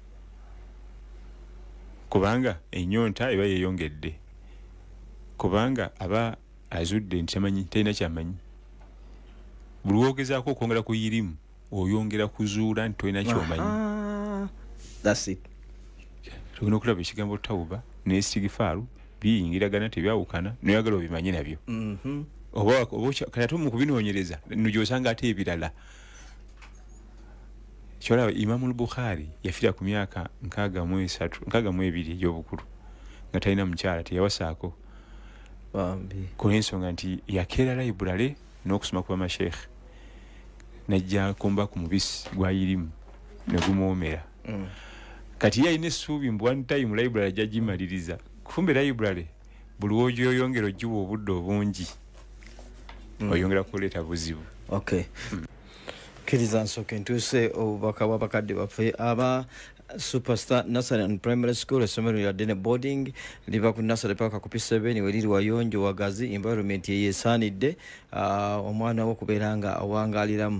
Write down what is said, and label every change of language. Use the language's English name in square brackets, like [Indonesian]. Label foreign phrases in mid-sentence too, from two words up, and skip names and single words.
[Ganda] kubanga ennyonta eba yeeyongedde kubanga aba azudde nti talina kyamanyi buli wogezaako okwongera ku yirimu oyongera kuzuula nti tolina kyomanyi. Tulina okulaba ekigambo tawuba n'estigifaaru biyingiragana tebyawukana noyagala obimanyi nabyo oba kati ate mu kubinoonyereza nogyosanga ate ebirala. Kyolaba Imamu al-Bukhari yafiira ku myaka 62 egy'obukulu nga talina mukyala teyawasaako kulw'ensonga nti yakeera layibulale n'okusoma ku bamashekhe najja kumba ku mubisi gwayirimu ne gumwomera. Kati yalina essuubi mbu [English] one time [Ganda] library ajja gimaliriza kumbe library buli wogyoyongera ogiwa obudde obungi oyongera kuleeta buzibu. Okay. Kiriza nsooke ntuuse obubaka bw'abakadde baffe aba Superstar Nursery and Primary School essomero lyadde ne boarding liva ku nursery paka ku P7 we liri wayonjo wagazi environment yeesaanidde omwana wo kubeera nga awangaaliramu.